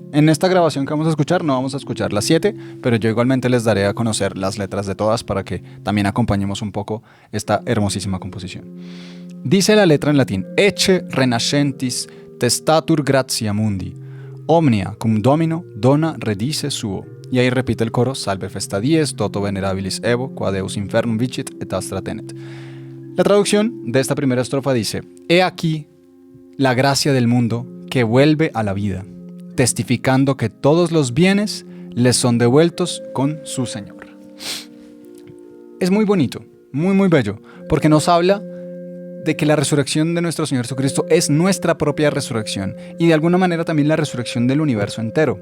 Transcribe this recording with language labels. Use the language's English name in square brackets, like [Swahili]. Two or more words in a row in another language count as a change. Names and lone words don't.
[Spanish] En esta grabación que vamos a escuchar no vamos a escuchar las 7, pero yo igualmente les daré a conocer las letras de todas para que también acompañemos un poco esta hermosísima composición. Dice la letra en latín: [Latin] Ecce renascentis testatur gratia mundi, omnia cum domino dona redice suo. [Spanish] Y ahí repite el coro: [Latin] Salve Festa Dies, toto venerabilis evo, qua Deus infernum vicit et astra tenet. [Spanish] La traducción de esta primera estrofa dice: He aquí la gracia del mundo que vuelve a la vida, testificando que todos los bienes les son devueltos con su Señor. Es muy bonito, muy bello, porque nos habla de que la resurrección de nuestro Señor Jesucristo es nuestra propia resurrección y de alguna manera también la resurrección del universo entero.